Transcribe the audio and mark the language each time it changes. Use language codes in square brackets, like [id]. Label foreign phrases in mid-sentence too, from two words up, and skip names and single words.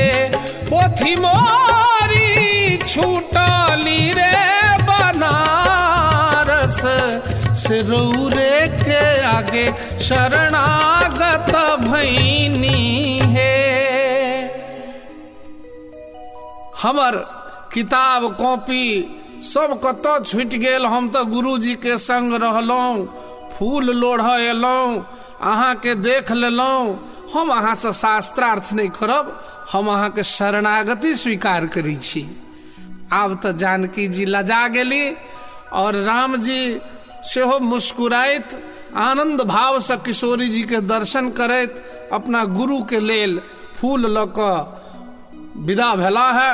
[bho] पोथी मोरी छूटली रे बनारस से रौरे के आगे शरणागत भईनी है। [mai] हमर किताब कॉपी सब कतऽ छूटि गेल। हम तऽ गुरुजी के संग रहलहुँ, फूल लोढ़ऽ एलहुँ, अहाँके देख लेलहुँ। हम अहाँ से शास्त्रार्थ नहीं करब, हम अहाँ के शरणागति स्वीकार करी छी। आब तऽ जानकी जी लजा गेली और राम जी सेहो मुस्कुराइत आनंद भाव से किशोरी जी के दर्शन करैत अपना गुरु के लेल फूल लऽ कऽ विदा भेला है।